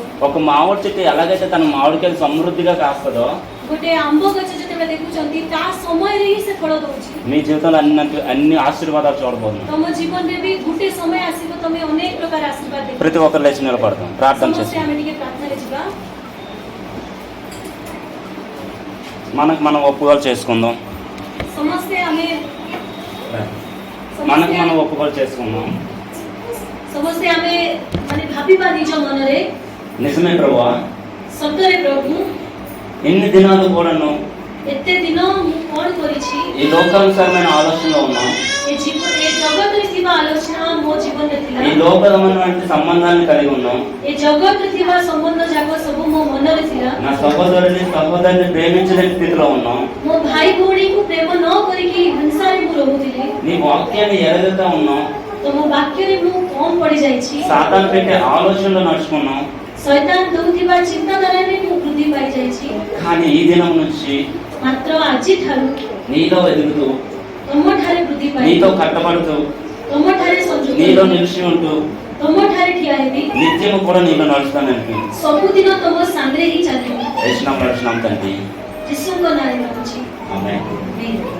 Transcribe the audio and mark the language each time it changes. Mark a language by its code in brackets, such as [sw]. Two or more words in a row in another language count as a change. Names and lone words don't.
[te] ఒక మామిడి చెట్టు ఎలాగైతే తన మామిడికాయలు సమృద్ధిగా కాస్తుందో [or] ଗୋଟେ ଆମ୍ବ ଗଛ ଯେତେବେଳେ ଦେଖୁଛନ୍ତି ତା ସମୟରେ ହିଁ ସେ ଫଳ ଦଉଛି [te] మీ జీవితంలో అన్ని ఆశీర్వాదాలు చూడబోతున్నారు. [or] ତମ ଜୀବନରେ ବି ଗୋଟେ ସମୟ ଆସିବ ତମେ ଅନେକ ପ୍ରକାର ଆଶୀର୍ବାଦ ଦେଖିବ [te] ప్రతి ఒక్కరు లేచి నిలబడతాం, ప్రార్థన [or] ସମସ୍ତେ [te] చేస్తాం. [or] ଆମେ ଟିକେ ପ୍ରାର୍ଥନାରେ ଯିବା [te] మనం ఒప్పుకోలు చేసుకుందాం. [or] ସମସ୍ତେ ଆମେ [te] మనం ఒప్పుకోలు చేసుకుందాం. [or] ସମସ୍ତେ ଆମେ ମାନେ ଭାବିବା ନିଜ ମନରେ [te] నిజమే ప్రభువా, [or] ସତରେ ପ୍ରଭୁ [te] ఎన్ని దినాలు కూడాను [or] ଏତେ ଦିନ ମୁଁ କଣ କରିଛି [te] ఈ లోకానుసారమైన ఆలోచనలో ఉన్నాం. [or] ଏ ଜଗତରେ ଥିବା ଆଲୋଚନା ମୋ ଜୀବନରେ ଥିଲା [te] ఈ లోకమైన సంబంధాన్ని కలిగి ఉన్నాం. [or] ଏ ଜଗତରେ ଥିବା ସମ୍ବନ୍ଧ ଯାକ ସବୁ ମୋ ମନରେ ଥିଲା [te] నా సహోదరుని ప్రేమించలేని స్థితిలో ఉన్నాం. [or] ମୋ ଭାଇ ଭଉଣୀକୁ ପ୍ରେମ ନ କରିକି ହିଂସାରେ ମୁଁ ରହୁଥିଲି [te] నీ వాక్యాన్ని ఎరగతా ఉన్నాం. [or] ତମ ବାକ୍ୟରେ ମୁଁ କମ ପଡିଯାଇଛି [te] సాతాను పెట్టే ఆలోచనలో నడుచుకున్నాం. [or] ଶୈତାନ ଦଉଥିବା ଚିନ୍ତାଧାରାରେ ମୁଁ ବୃଦ୍ଧି ପାଇଯାଇଛି [te] కానీ ఈ దినం నుంచి [or] ମାତ୍ର ଆଜିଠାରୁ [te] నీలో ఎదుగుతూ, [or] ତମଠାରେ ବୃଦ୍ଧି [te] నీతో [or] ପାଇ [te] కట్టబడుతూ, [or] ତମଠାରେ ସଂଯୋଗ [te] నీలో [or] ହେବି, [te] నిలిచి ఉంటూ [or] ତମଠାରେ ଠିଆ ହେବି [te] నిత్యము కూడా నీలో నడుస్తానంటే [or] ସବୁଦିନ ତମ ସାଙ୍ଗରେ ହିଁ ଚାଲିବି [te] నడుచున్నాం తండ్రి. [or] ଯୀଶୁଙ୍କ ନାଁରେ ମାଗୁଛି [te] ఆమేన్. [or] ଆମେନ୍।